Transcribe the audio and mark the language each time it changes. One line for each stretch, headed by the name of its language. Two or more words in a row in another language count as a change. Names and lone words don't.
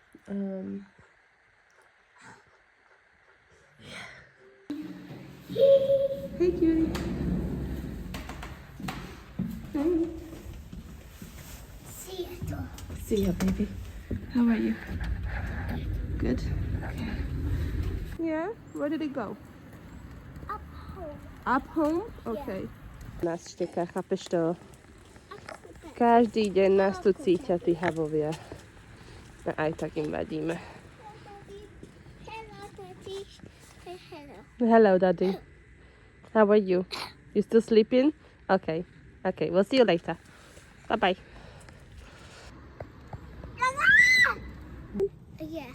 English: Hey, cutie. Hey. See ya, baby. How are you? Good? Okay. Yeah? Where did it go? Up home. Up home?
Czech: Okay. Nás štěká, chápeš to?
Slovak: Každý deň nás tu cítia tí havovia. A aj tak im vadíme.
English: Hello, Daddy. Say hello. Hello, Daddy. How are you? You still sleeping? Okay. Okay, we'll see you later. Bye-bye. Yeah.